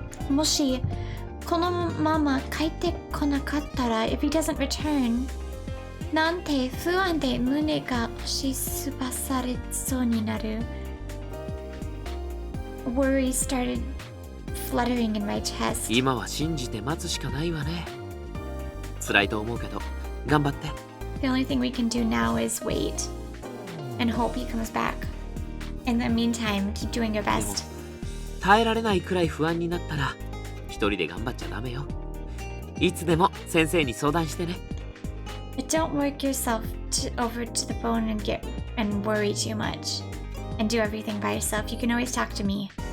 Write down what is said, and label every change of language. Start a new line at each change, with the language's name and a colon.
Japanese: もしこのまま帰ってこなかったら、
English: if he doesn't return,
Japanese: なんて不安で胸が押しつぶされそうになる。
English: Worry started fluttering in my chest.
Japanese: 今は信じて待つしかないわね。辛いと思うけど、頑張って。
English: The only thing we can do now is wait and hope he comes back. In the meantime, keep doing your best.
Japanese: 耐えられないくらい不安になったら、一人で頑張っちゃダメよ。いつでも先生に相談してね。
English: But don't work yourself over to the bone and worry too much. And do everything by yourself. You can always talk to me.